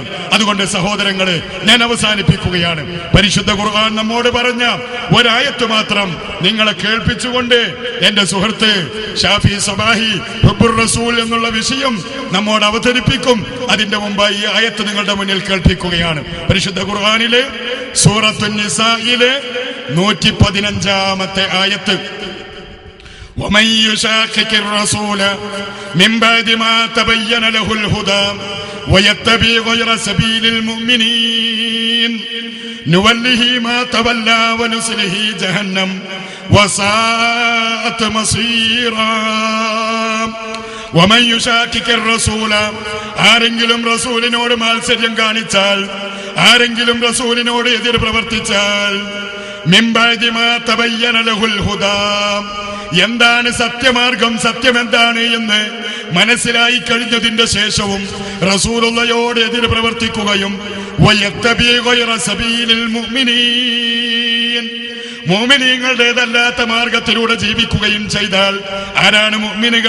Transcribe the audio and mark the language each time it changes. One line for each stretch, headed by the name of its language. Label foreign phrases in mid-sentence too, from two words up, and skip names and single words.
Malayalam: അതുകൊണ്ട് സഹോദരങ്ങളെ ഞാൻ അവസാനിപ്പിക്കുകയാണ്. പരിശുദ്ധ ഖുർആൻ നമ്മോട് പറഞ്ഞ ഒരായത്ത് മാത്രം നിങ്ങളെ കേൾപ്പിച്ചുകൊണ്ട് എന്റെ സുഹൃത്ത് ഷാഫി സബാഹി
Arabic: حب الرسول
Malayalam: എന്നുള്ള വിഷയം നമ്മോട് അവതരിപ്പിക്കും. അതിന്റെ മുമ്പായി ഈ ആയത്ത് നിങ്ങളുടെ മുന്നിൽ കേൾപ്പിക്കുകയാണ്. പരിശുദ്ധ ഖുർആനിലെ സൂറത്തുൻ നിസായിലെ 115-ാമത്തെ ആയത്ത്,
Arabic: ومن يشاقق الرسول من بعد ما تبين له الهدى ويتبع غير سبيل المؤمنين نوله ما تولى ونصله جهنم وساءت مصيرا. ومن يشاقق الرسول,
Malayalam: ആരെങ്കിലും റസൂലിനോട് മാത്സര്യം കാണിച്ചാൽ, ആരെങ്കിലും റസൂലിനോട് എതിർ പ്രവർത്തിച്ചാൽ,
Arabic: من بعد ما تبين له الهدى,
Malayalam: എന്താണ് സത്യമാർഗം, സത്യം എന്താണ് എന്ന് മനസ്സിലായി കഴിഞ്ഞതിന്റെ ശേഷവും റസൂലുള്ളയോട് എതിർ പ്രവർത്തിക്കുകയും
Arabic: ويتبع غير سبيل المؤمنين,
Malayalam: മുഅ്മിനീങ്ങളുടേതല്ലാത്ത മാർഗത്തിലൂടെ ജീവിക്കുകയും ചെയ്താൽ, ആരാണ് മുഅ്മിനുകൾ?